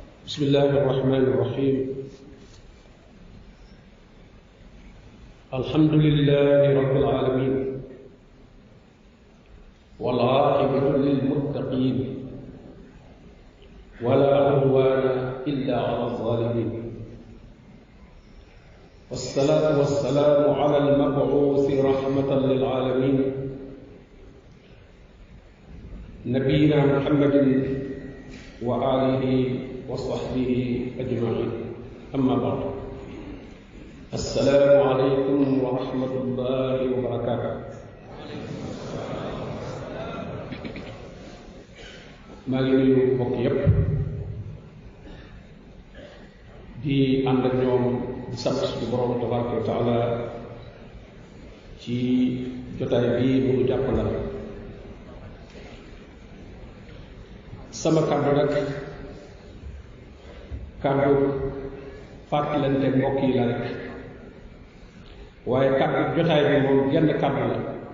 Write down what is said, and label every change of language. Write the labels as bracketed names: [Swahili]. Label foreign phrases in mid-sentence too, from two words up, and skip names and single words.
[Arabic] بسم الله الرحمن الرحيم الحمد لله رب العالمين والعاقبة للمتقين ولا عدوان إلا على الظالمين والصلاة والسلام على المبعوث رحمة للعالمين نبينا محمد وآله وصحبه أجمعين أما بعد السلام عليكم ورحمة الله وبركاته [Wolof] maa ngi nuyu mbokk yépp di ànd ak ñoom di sant suñu borom [Arabic] تبارك وتعالى [Wolof] ci jotaay bii mu nu jàppandal sama kàddu nag kàddu fàttalante mbokk yi la rek waaye kàddu jotaay bi moom genn kàddu la